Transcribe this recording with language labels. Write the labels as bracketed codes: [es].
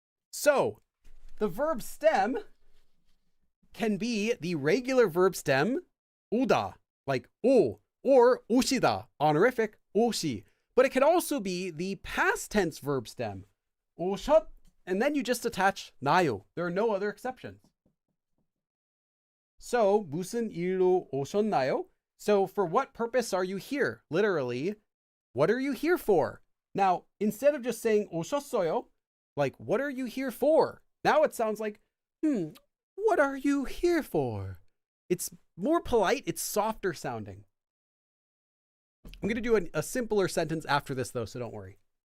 [en] So the verb stem can be the regular verb stem, 오다, like 오, or 오시다, honorific, 오시. But it can also be the past tense verb stem, 오셨, and then you just attach 나요. There are no other exceptions. [ko] So, 무슨 일로 오셨나요? [en] So, for what purpose are you here? Literally, what are you here for? Now, instead of just saying 오셨어요, like, what are you here for? Now it sounds like, what are you here for? It's more polite, it's softer sounding. I'm going to do a simpler sentence after this, though, so don't worry.